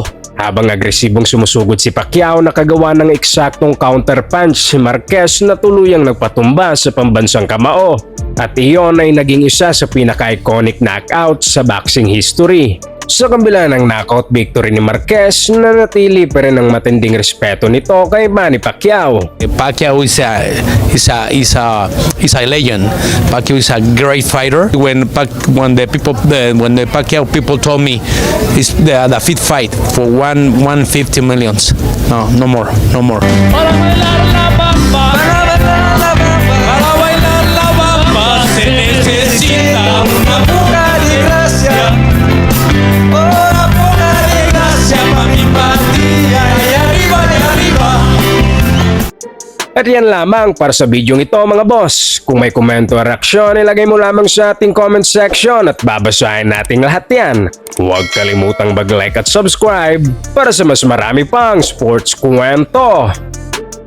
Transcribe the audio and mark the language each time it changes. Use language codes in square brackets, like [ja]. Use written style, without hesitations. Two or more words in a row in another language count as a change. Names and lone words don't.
[tl] Habang agresibong sumusugod si Pacquiao, nakagawa ng eksaktong counterpunch si Marquez na tuluyang nagpatumba sa pambansang kamao. At iyon ay naging isa sa pinaka- [en] iconic knockout [tl] sa [en] boxing history. [tl] Sa kabila ng [en] knockout victory [tl] ni Marquez, nanatili pa rin ang matinding respeto nito kay Manny Pacquiao. [en] Pacquiao is a legend. Pacquiao is a great fighter. When the Pacquiao people told me it's the fit fight for 150 millions. No more. [es] Para bailar la bamba se necesita una pura de gracia. Una pura de gracia pa' mi patria y arriba de arriba. [tl] At yan lamang para sa bidyong ito mga boss. Kung may komento o reaksyon, ilagay mo lamang sa ating [en] comment section [tl] at babasahin nating lahat yan. Huwag kalimutang mag-like at subscribe para sa mas marami pang sports kwento.